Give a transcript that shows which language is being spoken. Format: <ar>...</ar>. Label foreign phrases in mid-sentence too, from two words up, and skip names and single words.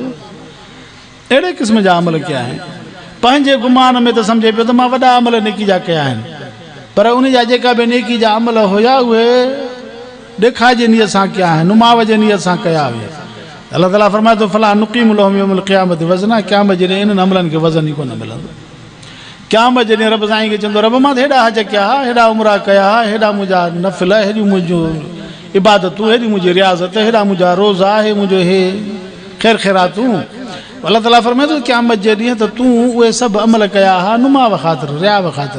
<sd>अहिड़े क़िस्म जा अमल कया आहिनि। पंहिंजे गुमान में त सम्झे पियो त मां वॾा अमल नेकी जा कया आहिनि, पर उन जा जेका बि नेकी जा अमल हुया उहे ॾेखाव जे नियत सां कया आहिनि, नुमाव जे नियत सां कया हुया। अल्लाह ताला फ़रमाए थो</sd> <ar>فلا نقيم لهم يوم القيامة وزنا.</ar> <sd>क़यामत जॾहिं इन्हनि अमलनि खे वज़न ई कोन मिलंदो। क़यामत जॾहिं रब साईं खे चवंदो रब मां त हेॾा हज कया, हेॾा उमरा कया, हेॾा मुंहिंजा नफ़िल, हेॾियूं मुंहिंजूं इबादतूं, हेॾी मुंहिंजी रियाज़त, हेॾा मुंहिंजा रोज़ा, हे मुंहिंजो हे ख़ैर ख़ैरातूं। अल्लाह ताला फ़रमाए थो क़यामत जे ॾींहुं त तूं उहे सभु अमल कया हा नुमाव ख़ातिर, रियाव ख़ातिर।</sd>